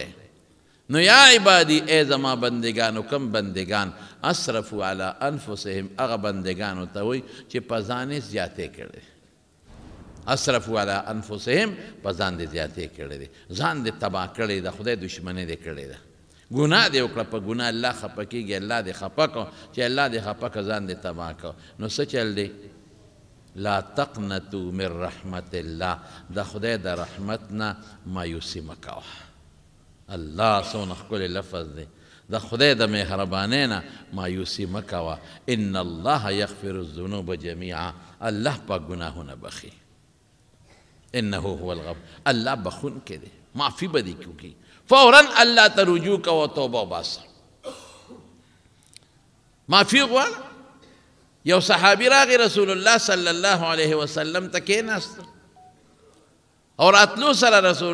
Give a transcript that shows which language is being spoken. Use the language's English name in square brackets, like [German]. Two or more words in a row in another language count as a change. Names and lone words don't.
[Pashto] نو [Arabic] یا عبادی [Pashto] اے زما بندگانو کم بندگان [Arabic] اسرفوا علی انفسهم [Pashto] اغا بندگانو ته وي چې په ځان زیاته کړي [Arabic] اسرفوا علی انفسهم [Pashto] په ځان دې زیاتې کړی دی ځان دې تباه کړی د خدای دشمني دې کړې ده ګناه دې وکړه په ګناه الله خفه کېږي الله دې خفه کړو چې الله دې خفه کړه ځان دې تباه کړو نو څه چل دی [Arabic] لا تقنطوا من رحمت الله [Pashto] د خدای د رحمت نه مایوسي مه کوه الله څومره ښکلی لفظ دی د خدای د مهربانۍ نه مایوسي مه کوه [Arabic] ان الله یغفر الذنوب جمیعا [Pashto] الله پاک ګناهونه بخي [Arabic] انه هو الغفور [Pashto] الله بخونکی دی معافي به دې کوي فورا الله ته رجوع کوه توبه وباسه معافي غواړه یو صحابي راغی رسول الله [Arabic] صلی الله علیه وسلم [Pashto] ته کېناست او راتلو سره رسول